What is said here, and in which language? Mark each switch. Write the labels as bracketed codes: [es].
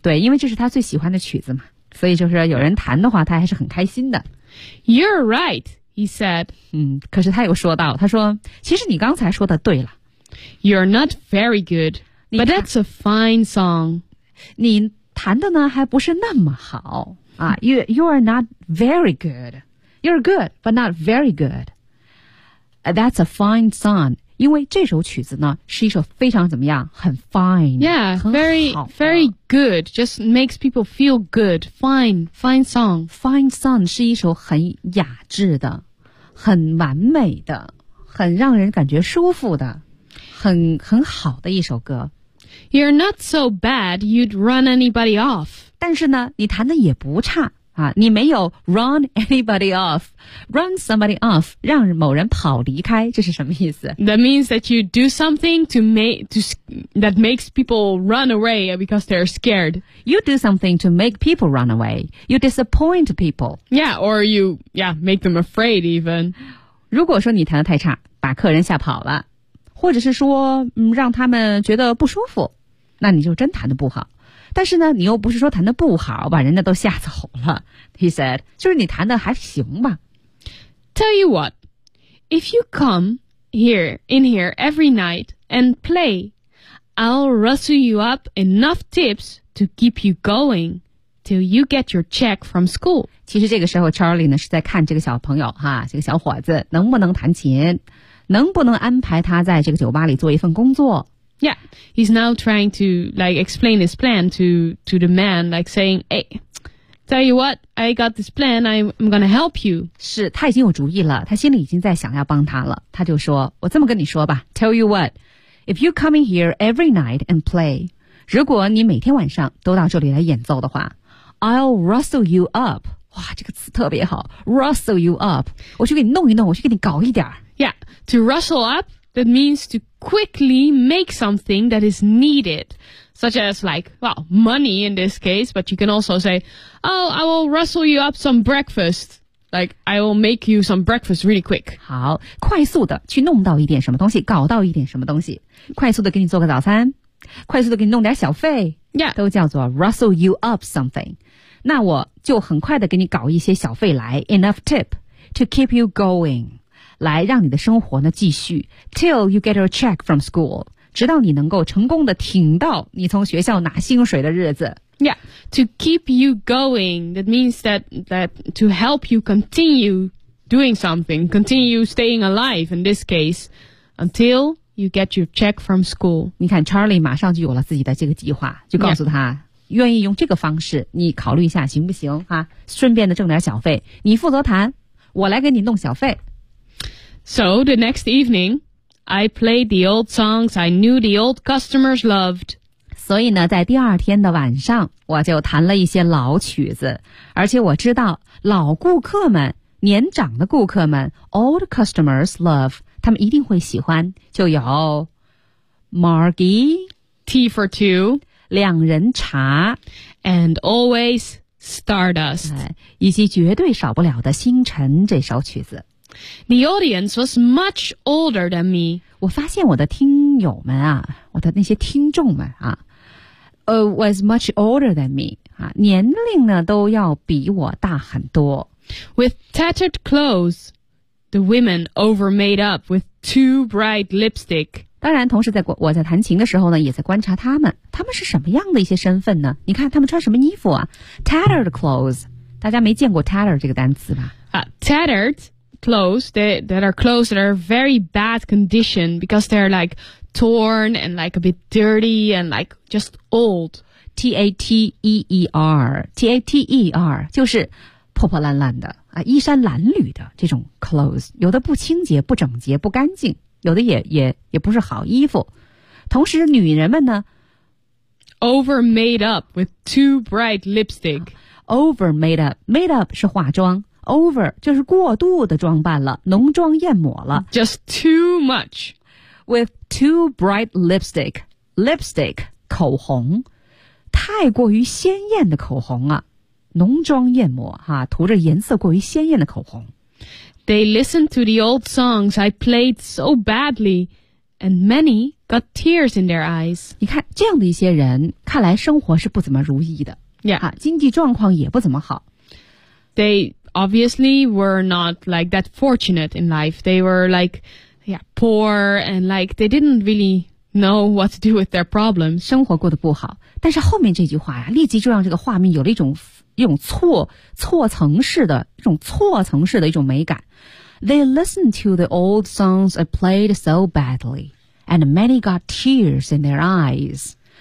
[zh] 对因为这是他最喜欢的曲子嘛。所以就是有人弹的话他还是很开心的。 [en] You're right, he said. [zh] 可是他又说到他说其实你刚才说的对了。 [en] You're not very good, but that's a fine song. [zh] 你弹的呢还不是那么好啊。 [en] You're not very good. You're good, but not very good. That's a fine song. [zh] 因为这首曲子呢是一首非常怎么样，很 fine. [en] Yeah, very, very good. Just makes people feel good. Fine, fine song. [zh] Fine song 是一首很雅致的，很完美的，很让人感觉舒服的，很好的一首歌。 [en] You're not so bad you'd run anybody off. [zh] 但是呢你弹的也不差啊，你没有 [en] run anybody off. Run somebody off, [zh] 让某人跑离开，这是什么意思？ [en] That means that you do something that makes people run away because they're scared. You do something to make people run away. You disappoint people. Yeah, or you, yeah, make them afraid even. [zh] 如果说你弹的太差，把客人吓跑了，或者是说、让他们觉得不舒服，那你就真弹得不好。但是呢你又不是说弹得不好把人家都吓走了。 [en] He said, [zh] 就是你弹得还行吧。 [en] Tell you what, if you come here, in here every night and play, I'll rustle you up enough tips to keep you going till you get your check from school. [zh] 其实这个时候 Charlie 呢是在看这个小朋友哈，这个小伙子能不能弹琴。能不能安排他在这个酒吧里做一份工作？ [en] Yeah, he's now trying to like explain his plan to the man, like saying, "Hey, tell you what, I got this plan. I'm gonna help you." [zh] 是他已经有主意了，他心里已经在想要帮他了。他就说，我这么跟你说吧 ， [en] Tell you what, if you come in here every night and play, [zh] 如果你每天晚上都到这里来演奏的话 ， [en] I'll rustle you up. [zh] 哇，这个词特别好 ， [en] rustle you up. [zh] 我去给你弄一弄，我去给你搞一点。 [en] Yeah, to rustle up, that means to quickly make something that is needed, such as like, well, money in this case, but you can also say, oh, I will rustle you up some breakfast. Like, I will make you some breakfast really quick. [zh] 好，快速的去弄到一点什么东西，搞到一点什么东西，快速的给你做个早餐，快速的给你弄点小费。 [en] Yeah. [zh] 都叫做 [en] rustle you up something. [zh] 那我就很快的给你搞一些小费来， [en] enough tip to keep you going. [zh] 来让你的生活呢继续 [en] till you get your check from school, [zh] 直到你能够成功的挺到你从学校拿薪水的日子。 [en] Yeah, to keep you going, that means that to help you continue doing something, continue staying alive in this case, until you get your check from school. [zh] 你看 Charlie 马上就有了自己的这个计划，就告诉他、愿意用这个方式你考虑一下行不行啊，顺便的挣点小费，你负责谈，我来给你弄小费。 [en] So, the next evening, I played the old songs I knew the old customers loved. [zh] 所以呢，在第二天的晚上，我就弹了一些老曲子，而且我知道老顾客们，年长的顾客们 [en] ,old customers love, [zh] 他们一定会喜欢，就有 Margie, [en] Tea for Two, [zh] 两人茶 [en] and always Stardust, [zh] 以及绝对少不了的星辰这首曲子。 [en] The audience was much older than me. [zh] 我发现我的听友们啊，我的那些听众们啊 [en] was much older than me. [zh] 啊，年龄呢都要比我大很多。 [en] With tattered clothes, the women over made up with too bright lipstick. [zh] 当然同时在我在弹琴的时候呢也在观察他们。他们是什么样的一些身份呢？你看他们穿什么衣服啊？ [en] Tattered clothes. [zh] 大家没见过 tattered 这个单词吧？ [en] Tattered. Clothes that are clothes that are very bad condition because they're like torn and like a bit dirty and like just old. [zh] T-A-T-E-R 就是破破烂烂的啊，衣衫褴褛的这种 clothes， 有的不清洁、不整洁、不干净，有的也不是好衣服。同时，女人们呢 [en] ，over made up with too bright lipstick. Over made up [zh] 是化妆。Over 就是过度的装扮了，浓妆艳抹了。 [en] Just too much with too bright lipstick. [zh] Lipstick 口红，太过于鲜艳的口红啊，浓妆艳抹哈、涂着颜色过于鲜艳的口红。 [en] They listened to the old songs I played so badly, and many got tears in their eyes. [zh] 你看这样的一些人，看来生活是不怎么如意的， [en] yeah. [zh] 经济状况也不怎么好。 [en] They obviously were not like that fortunate in life. They were like yeah, poor, and like they didn't really know what to do with their problems. [zh] 生活过得不好，但是后面这句话呀，立即就让这个画面有了一种错层式的一种美感。 [en] They listened to the old songs I played so badly, and many got tears in their eyes.